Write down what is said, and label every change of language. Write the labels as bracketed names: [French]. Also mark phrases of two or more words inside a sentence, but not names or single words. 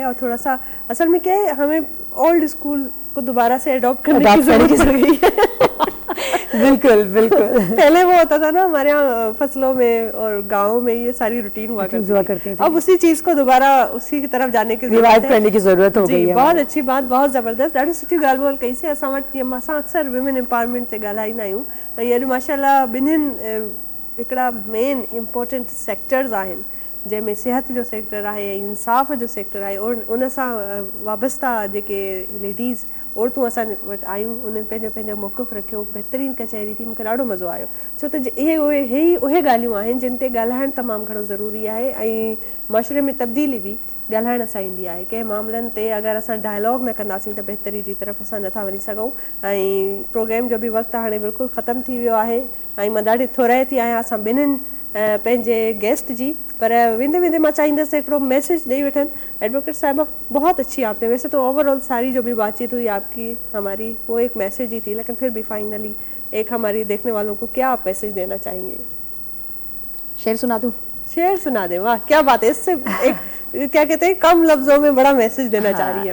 [Hindi] और थोड़ा सा असल में क्या है, हमें [English] old school [Hindi] को दोबारा से अडॉप्ट करने की जरूरत है। बिल्कुल बिल्कुल। पहले वो होता था ना हमारे यहाँ फसलों में और गाँव में ये सारी रूटीन हुआ करती थी। अब उसी चीज को दोबारा उसी की तरफ जाने की रिवाइव करने की जरूरत हो गई है। बहुत अच्छी बात, बहुत जबरदस्त। [Sindhi] ॾाढी सुठी ॻाल्हि बोल कई से। असां अक्सर [English] women empowerment [Sindhi] ते ॻाल्हाईंदा आहियूं त हींअर माशाल्लाह ॿिन्हिनि हिकिड़ा [English] main important sectors [Sindhi] आहिनि जंहिंमें सिहत जो सेक्टर आहे ऐं इंसाफ़ जो सेक्टर आहे और उन सां वाबस्ता जेके लेडीज़ औरतूं असां वटि आयूं उन्हनि पंहिंजो पंहिंजो मौक़िफ़ रखियो, बहितरीनु कचहरी थी, मूंखे ॾाढो मज़ो आयो। छो त उहे ॻाल्हियूं आहिनि जिन ते ॻाल्हाइणु तमामु घणो ज़रूरी आहे ऐं माशरे में तब्दीली बि ॻाल्हाइण सां ईंदी आहे। कंहिं मामलनि ते अगरि असां डायलॉग न कंदासीं त बहितरी जी तरफ़ असां नथा वञी सघूं। ऐं प्रोग्राम जो बि वक़्तु हाणे बिल्कुलु ख़तमु थी वियो आहे ऐं मां ॾाढी थोराए थी आहियां असां ॿिन्हिनि पंहिंजे गेस्ट जी, पर वेंदे वेंदे मैं चाहींदसि हिकिड़ो मैसेज ॾेई वठनि। एडवोकेट साहिबा, [Hindi] बहुत अच्छी आपने, वैसे तो ओवरऑल सारी जो भी बातचीत हुई आपकी हमारी वो एक मैसेज ही थी, लेकिन फिर भी फाइनली एक हमारी देखने वालों को क्या आप मैसेज देना चाहेंगे? शेर सुना दूं? शेर सुना दे, वाह क्या बात है। इससे एक क्या कहते हैं, कम लफ्जों में बड़ा मैसेज देना चाह रही है।